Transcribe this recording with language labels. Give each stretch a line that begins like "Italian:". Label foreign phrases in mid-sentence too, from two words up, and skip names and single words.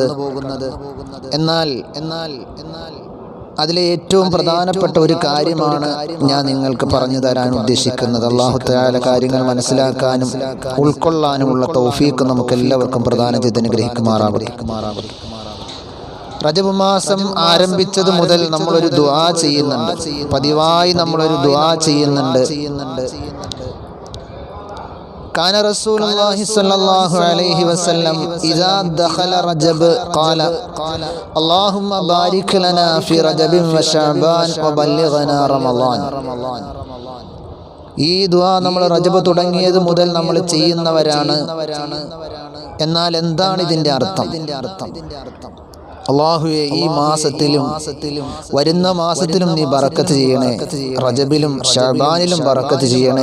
Malayalam: എന്നാൽ അതിലെ ഏറ്റവും പ്രധാനപ്പെട്ട ഒരു കാര്യമാണ് ഞാൻ നിങ്ങൾക്ക് പറഞ്ഞു തരാൻ ഉദ്ദേശിക്കുന്നത്.
Arabic: الله تعالى
Malayalam: കാര്യങ്ങൾ മനസ്സിലാക്കാനും ഉൾക്കൊള്ളാനുമുള്ള തൗഫീഖ് നമുക്ക് എല്ലാവർക്കും പ്രദാനം ചെയ്ത് അനുഗ്രഹിക്കുമാറാവട്ടെ. റജബ് മാസം ആരംഭിച്ചത് മുതൽ നമ്മളൊരു ദുആ ചെയ്യുന്നുണ്ട്. പതിവായി നമ്മളൊരു ദുആ ചെയ്യുന്നുണ്ട്.
Arabic: كان رسول الله صلى الله عليه وسلم إذا دخل رجب قال اللهم بارك لنا في رجب وشعبان وبلغنا رمضان.
Malayalam: ഈ ദുആ നമ്മൾ റജബ് തുടങ്ങിയത് മുതൽ നമ്മൾ ചെയ്യുന്നവരാണ്. എന്നാൽ എന്താണ് ഇതിൻ്റെ അർത്ഥം? അല്ലാഹുവേ, ഈ മാസത്തിലും വരുന്ന മാസത്തിലും നീ ബറക്കത്ത് ചെയ്യണേ. റജബിലും ശഅബാനിലും ബറക്കത്ത് ചെയ്യണേ.